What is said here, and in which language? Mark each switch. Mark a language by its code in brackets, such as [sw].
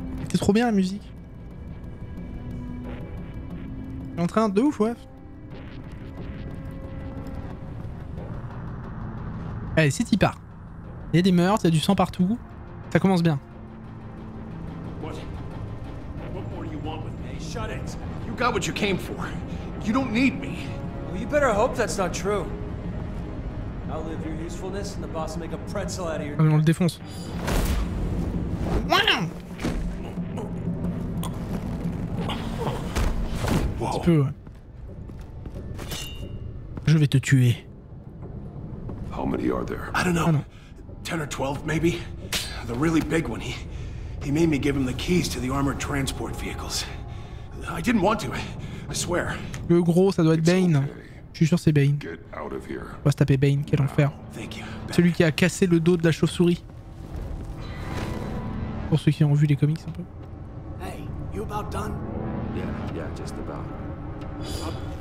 [fr] C'est trop bien la musique. Elle est en train de ouf, ouais. Allez, c'est y part. Il y a des meurtres, il y a du sang partout. Ça commence bien. [en] What more do you want with me? Shut it. You got what you came for. You don't need me. Well, you better hope that's not true. I'll live your usefulness and the boss will make a pretzel out of your... [fr] Ah, mais on le défonce. Un petit peu, ouais. Je vais te tuer. [en] How many are there? I don't know. [fr] Ah non. [en] 10 or 12, maybe? The really big one, he made me give him the keys to the armored transport vehicles. I didn't want to, I swear. [fr] Le gros, ça doit être Bane. Je suis sûr c'est Bane. [en] Get out of here. [fr] On va se taper Bane, quel enfer. [en] Thank you. [fr] Celui qui a cassé le dos de la chauve-souris. Pour ceux qui ont vu les comics un peu. [en] Hey, you about done? Yeah, just about.